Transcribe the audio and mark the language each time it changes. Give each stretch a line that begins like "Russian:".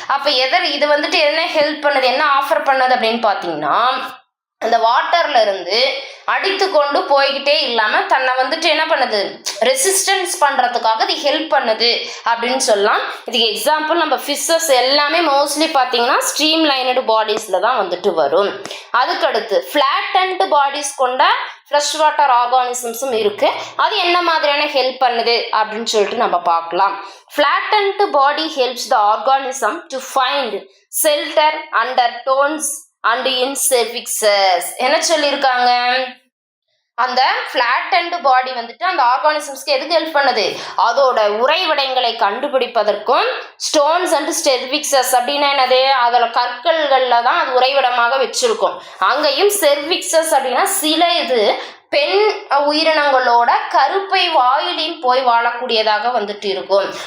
Tamil: அப்போ இது வந்துட்டு என்ன ஹெல்ப் பண்ணுது, என்ன ஆஃபர் பண்ணுது அப்படின்னு பார்த்தீங்கன்னா, அந்த வாட்டர்ல இருந்து அடித்து கொண்டு போய்கிட்டே இல்லாமல் தன்னை வந்துட்டு என்ன பண்ணுது, ரெசிஸ்டன்ஸ் பண்ணுறதுக்காக இது ஹெல்ப் பண்ணுது அப்படின்னு சொல்லலாம். இதுக்கு எக்ஸாம்பிள் நம்ம ஃபிஷ்ஷஸ் எல்லாமே மோஸ்ட்லி பார்த்தீங்கன்னா ஸ்ட்ரீம் லைனடு பாடிஸில் தான் வந்துட்டு வரும். அதுக்கடுத்து ஃப்ளாட்டன்டு பாடிஸ் கொண்ட ஃப்ரெஷ் வாட்டர் ஆர்கானிசம்ஸும் இருக்கு. அது என்ன மாதிரியான ஹெல்ப் பண்ணுது அப்படின்னு சொல்லிட்டு நம்ம பார்க்கலாம்.
English: flattened body helps the organism to find shelter under tones and in cervixes.
Tamil: என்ன சொல்லியிருக்காங்க, அந்த flattened body வந்துட்டு அந்த ஆர்கானிசம்ஸ்க்கு எதுக்கு ஹெல்ப் பண்ணுது, அதோட உறைவிடங்களை கண்டுபிடிப்பதற்கும் ஸ்டோன்ஸ் அண்ட் செர்விக்சஸ் அப்படின்னா என்னது, அதோட கற்கள்கள்ல தான் அது உறைவிடமாக வச்சிருக்கும். அங்கேயும் செர்விக்சஸ் அப்படின்னா சில இது பெண் உயிரினங்களோட கருப்பை வாயிலையும் போய் வாழக்கூடியதாக வந்துட்டு இருக்கும்.